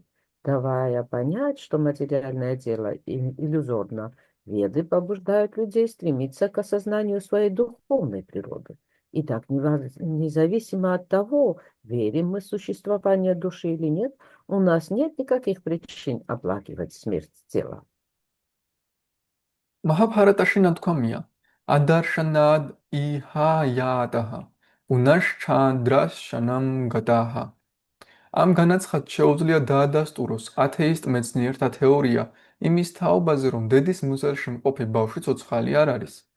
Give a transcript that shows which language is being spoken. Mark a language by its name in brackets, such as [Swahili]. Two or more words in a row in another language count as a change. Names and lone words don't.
[Russian] Давая понять, что материальное тело иллюзорно, Веды побуждают людей стремиться к осознанию своей духовной природы. И так, независимо от того, верим мы в существование души или нет, у нас нет никаких причин оплакивать смерть тела. [Georgian] მაჰაბჰარატაში ნათქვამია: [Sanskrit] अदर्शनाद् इहायातः, पुनश् चादर्शनं गतः. [Georgian] ამ განაცხადს შეუძლია დაადასტუროს ათეისტ მეცნიერთა თეორია იმის თაობაზე, რომ დედის მუზელში მყოფი ბავშვი ცოცხალი არ არის.